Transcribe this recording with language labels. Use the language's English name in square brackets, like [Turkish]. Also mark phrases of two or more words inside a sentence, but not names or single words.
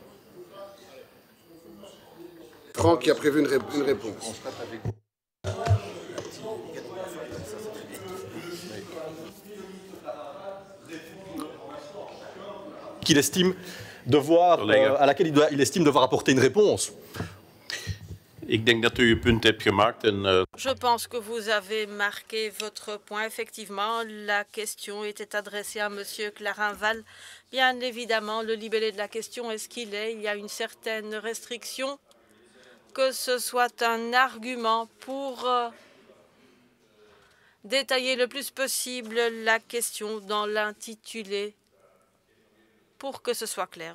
[French] Franck qui a prévu une réponse. Qu'il estime devoir, à laquelle il estime devoir apporter une réponse. [Dutch] Ik denk dat u uw punt hebt gemaakt. [French] Je pense que vous avez marqué votre point. Effectivement, la question était adressée à M. Clarinval. Bien évidemment, le libellé de la question est ce qu'il est. Il y a une certaine restriction. Que ce soit un argument pour détailler le plus possible la question dans l'intitulé pour que ce soit clair.